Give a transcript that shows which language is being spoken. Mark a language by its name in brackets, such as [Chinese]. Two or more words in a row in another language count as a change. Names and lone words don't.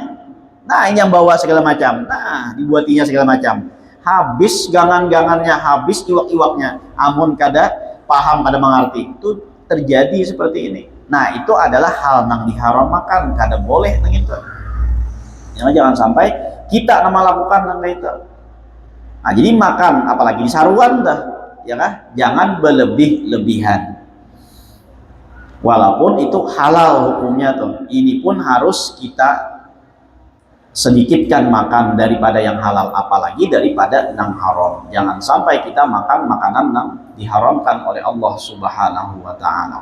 [Banjar] Nah ini yang bawa segala macam, nah dibuatinya segala macam, habis gangan-gangannya, habis iwak-iwaknya, amun kada paham, kada mengerti, itu terjadi seperti ini. Nah itu adalah hal nang diharamkan, kada boleh nang itu. Ya, jangan sampai kita nama lakukan nang itu. Nah jadi makan apalagi di saruan dah, ya kan? [Indonesian] Jangan berlebih-lebihan. Walaupun itu halal hukumnya tuh, ini pun harus kita sedikitkan makan daripada yang halal, apalagi daripada yang haram. Jangan sampai kita makan makanan yang diharamkan oleh Allah [Arabic] سبحانه وتعالى.